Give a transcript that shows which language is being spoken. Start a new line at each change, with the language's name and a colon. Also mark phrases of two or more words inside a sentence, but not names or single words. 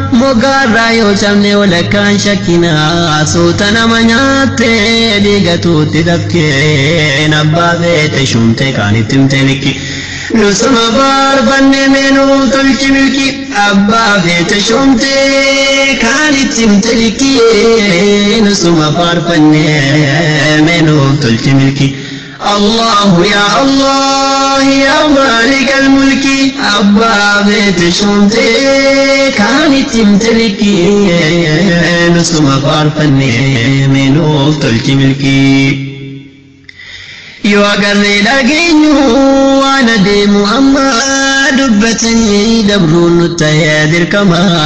Oromo: Moggaa irraa yoo cabne walakkaan shakkina. Suuta nama nyaatte dhiiga tuutti dafkee, abbaa feete shumte kaan itti himte likki. Nusuma faarfanne meenuu tolchi milki. Abbaa feete shumte kaan itti himte likki. Nusuma faarfanne meenuu tolchi milki.
Arabic: الله يا الله يا مالك الملك.
Oromo: Abbaa feete shumte kaan itti himte likki. Nusuma faarfanne meenuu tolchi milki. Yoo agarree dhageenyu waan adeemu amma, dubbatanii dabruun nu ta'ee dirqama.